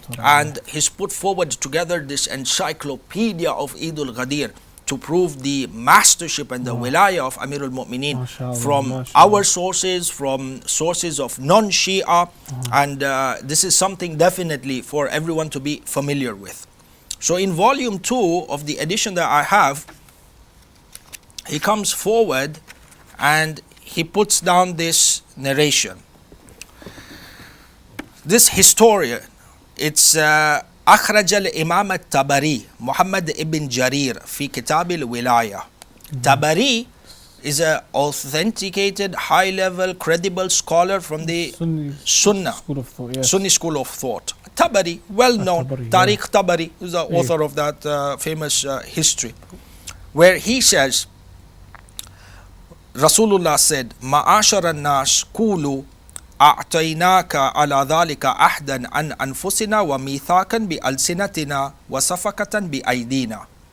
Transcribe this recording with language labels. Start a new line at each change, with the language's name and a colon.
English: And he's put forward together this encyclopedia of Eid Al-Ghadeer to prove the mastership and the wilayah of Amirul Mu'mineen from our sources, from sources of non-Shia, and this is something definitely for everyone to be familiar with. So in volume 2 of the edition that I have, he comes forward and he puts down this narration. This historian, it's
Arabic: أخرج الإمام الطبري محمد ابن جرير في كتاب الولاية.
English: Tabari is an authenticated, high-level, credible scholar from the Sunnah school of thought, yes. Sunni school of thought. Tabari, well-known, Tariq Tabari is the author of that famous history, where he says, Rasulullah said,
Arabic: Ma'ashar al-nas kulu أعطيناك على ذلك أحدا عن أنفسنا وميثاقا بألسنتنا وصفقة بأيدينا.